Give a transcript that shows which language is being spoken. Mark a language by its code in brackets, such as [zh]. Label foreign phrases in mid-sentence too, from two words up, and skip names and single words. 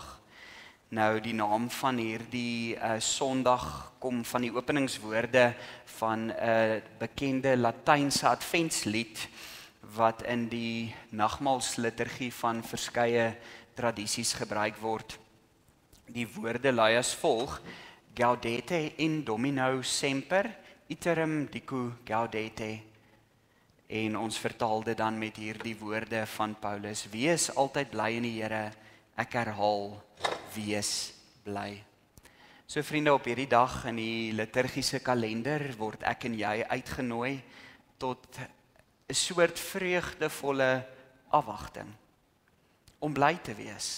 [af] Nou die naam van hierdie Sondag kom van die openingswoorde van 'n bekende Latynse adventslied wat in die nagmaalsliturgie van verskeie tradisies gebruik word. Die woorde lui as volg: [la] Gaudete in Domino semper, iterum dico gaudete. [af] En ons vertaal dit dan met hierdie woorde van Paulus: Wees altyd bly in die Here. Ek herhaal, wees bly. So vriende, op hierdie dag in die liturgiese kalender word ek en jy uitgenooi tot 'n soort vreugdevolle afwagting om bly te wees.